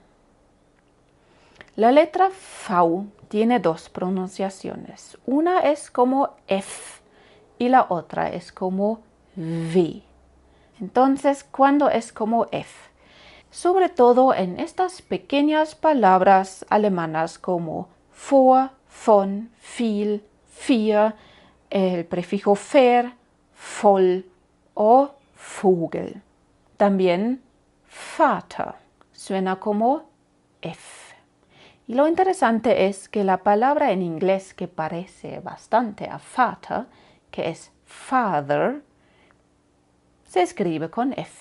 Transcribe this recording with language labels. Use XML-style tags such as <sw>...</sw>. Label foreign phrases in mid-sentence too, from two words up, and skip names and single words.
<es>La letra V tiene dos pronunciaciones. Una es como F y la otra es como V. Entonces, ¿cuándo es como F? Sobre todo en estas pequeñas palabras alemanas como</es> <de>vor, von, viel, vier,</de> <es>el prefijo</es> <de>ver, voll</de> <es>o Vogel. También Vater suena como F. Y lo interesante es que la palabra en inglés que parece bastante a Vater, que es father, se escribe con F.</es>